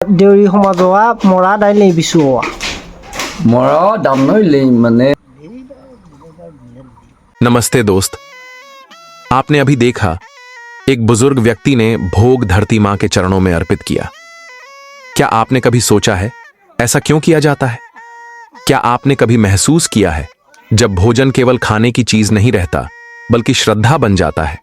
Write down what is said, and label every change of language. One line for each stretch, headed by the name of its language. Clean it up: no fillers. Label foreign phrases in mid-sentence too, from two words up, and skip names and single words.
Deori: দেউৰী সমাজৱা মৰা দাইলে বিচুৱা মৰা দাম নইলে মানে।
Hindi: नमस्ते दोस्त। आपने अभी देखा एक बुजुर्ग व्यक्ति ने भोग धरती मां के चरणों में अर्पित किया। क्या आपने कभी सोचा है ऐसा क्यों किया जाता है? क्या आपने कभी महसूस किया है जब भोजन केवल खाने की चीज नहीं रहता बल्कि श्रद्धा बन जाता है?